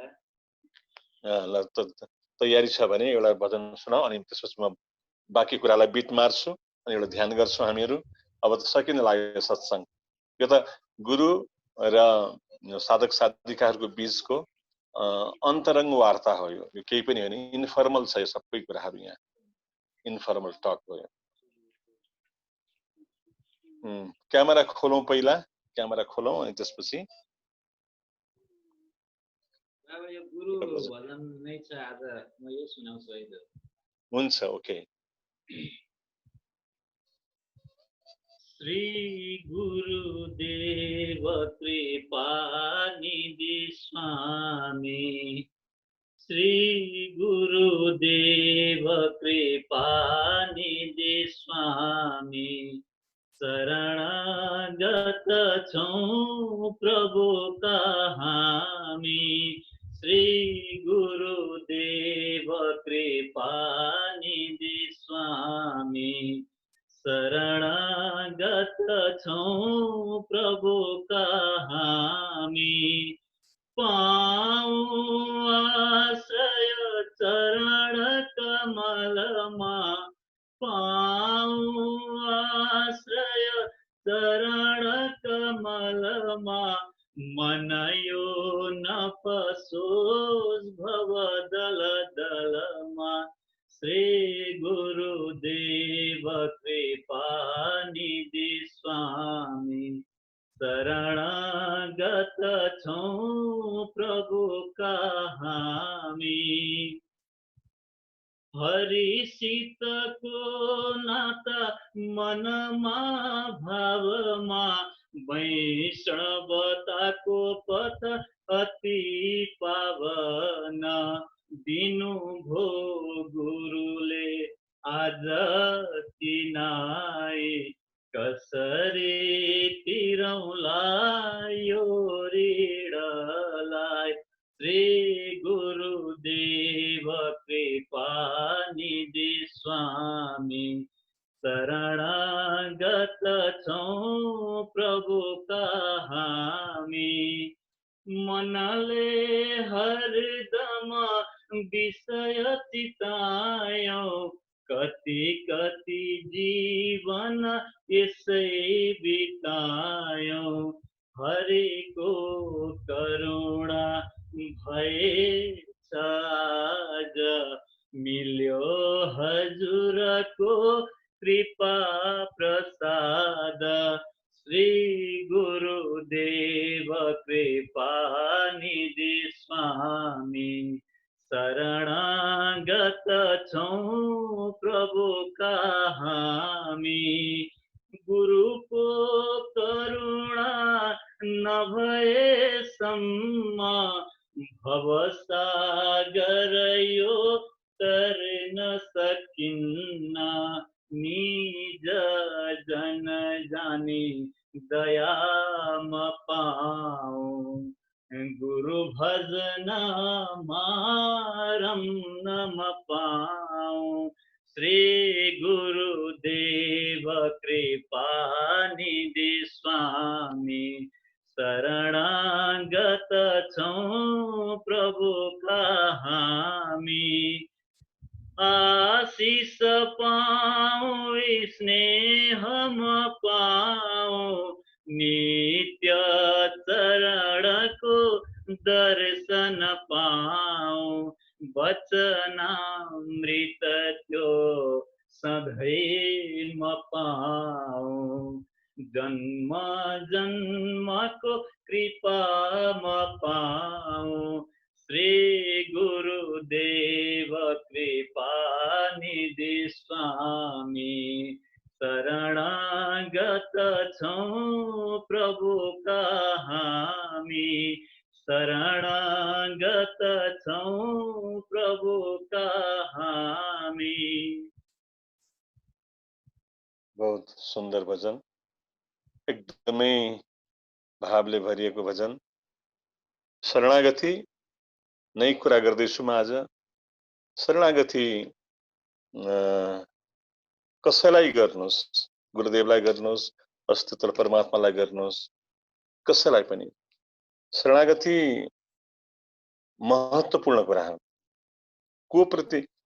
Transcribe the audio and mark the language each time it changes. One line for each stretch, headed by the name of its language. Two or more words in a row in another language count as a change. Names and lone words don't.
Nepali: ल तयारी छ भने एउटा भजन सुनाऊ अनि त्यसपछि म बाँकी कुरालाई बिट मार्छु अनि एउटा ध्यान गर्छौँ हामीहरू अब त सकिन लाग्यो सत्सङ्ग यो त गुरु र साधक साधिकाहरूको बीचको अन्तरङ्ग वार्ता हो यो केही पनि होइन इन्फर्मल छ यो सबै कुराहरू यहाँ
English: informal talk
Nepali: हो यो क्यामेरा खोलौँ पहिला क्यामेरा खोलौँ अनि त्यसपछि बाबा यो गुरु भजन नै छ आज म यो सुनाउँछु है त हुन्छ ओके श्री गुरुदेव कृपा निधि स्वामी श्री गुरुदेव कृपा निधि स्वामी शरणागत छौं प्रभु हामी श्री गुरुदेव कृपा निधि स्वामी शरणागत छौं प्रभु हामी पाऊँ आश्रय चरण कमलमा पाऊँ आश्रय चरण कमलमा मन यो नपसोस् भव दल दलमा श्री गुरुदेव कृपा निधि स्वामी शरणागत छौं प्रभु हामी हरिसितको नाता मनमा भावमा वैष्णवताको पथ अति पावन दिनु भो गुरुले आज तिनाई कसरी तिरौला यो ऋणलाई श्री गुरुदेव कृपा निधि स्वामी शरणागत छौं प्रभु हामी मनले हरदम विषय चितायौं कति कति जीवन यसै बितायौं हरिको करुणा भएछ आज मिल्यो हजुरको कृपा प्रसाद श्री गुरुदेव कृपा निधि स्वामी शरणागत छौं प्रभु हामी गुरुको करुणा नभएसम्म भवसागर यो तर्न सकिन्न निज जन जानी दयाम पाऊं गुरु भजन मारम नम पाऊं श्री गुरुदेव कृपा निधि स्वामी शरणागत छौं प्रभु हामी आशीष पाऊं स्नेहम पाऊं नित्य चरणको दर्शन पाऊं वचनामृत त्यो सधैँ म पाऊं जन्म जन्मको कृपा म पाऊं श्री गुरुदेव कृपा निधि स्वामी शरणागत छौं प्रभु हामी शरणागत छौं प्रभु हामी
Hindi: बहुत सुन्दर
Nepali: भजन एकदमै भावले भरिएको भजन शरणागति नै कुरा गर्दैछु म आज शरणागति कसैलाई गर्नुहोस् गुरुदेवलाई गर्नुहोस् अस्तित्व परमात्मालाई गर्नुहोस् कसैलाई पनि शरणागति महत्त्वपूर्ण कुरा हो को प्रति